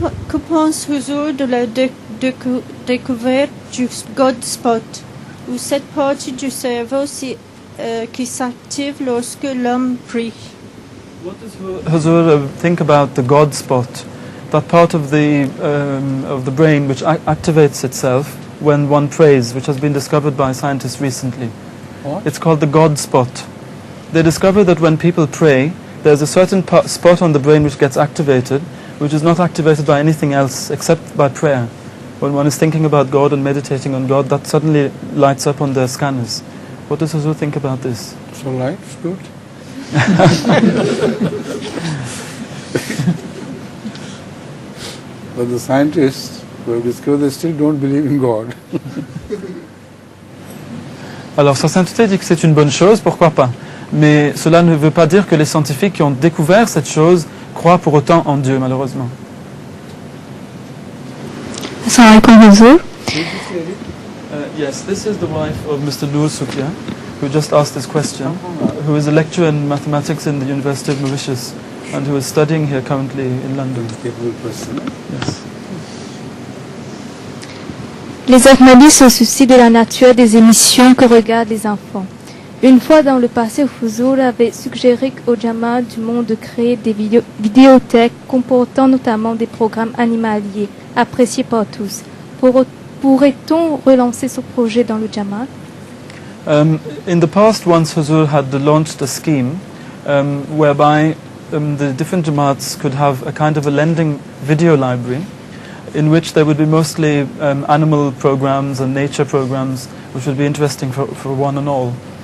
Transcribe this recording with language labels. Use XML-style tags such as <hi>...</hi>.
<fr>Que pense Huzur de la découverte du God Spot, ou cette partie du cerveau qui s'active lorsque l'homme prie?</fr> <en>What does Huzur think about the God spot, that part of the brain which activates itself when one prays, which has been discovered by scientists recently? What? It's called the God spot. They discovered that when people pray, there's a certain spot on the brain which gets activated, which is not activated by anything else except by prayer. When one is thinking about God and meditating on God, that suddenly lights up on their scanners. What does Huzur think about this? It's all right, it's good. But the scientists who have discovered, they still don't believe in God.</en> <fr>Alors, Sa Sainteté dit que c'est une bonne chose, pourquoi pas? Mais cela ne veut pas dire que les scientifiques qui ont découvert cette chose croient pour autant en Dieu, malheureusement.</fr> <ar>Assalamu alaikum, Huzur.</ar> <en>Yes, this is the wife of Mr. Noor Sukia, who just asked this question, who is a lecturer in mathematics in the University of Mauritius and who is studying here currently in London. Yes.</en> <fr>Les Ahmadis se soucient de la nature des émissions que regardent les enfants. Une fois dans le passé, Huzur avait suggéré au Jamaat du monde de créer des vidéothèques comportant notamment des programmes animaliers appréciés par tous. Pourrait-on relancer ce projet dans le Jamaat?</fr> <en>In the past, once Huzur had launched a scheme whereby the different Jamaats could have a kind of a lending video library in which there would be mostly animal programs and nature programs which would be interesting for one and all.</en>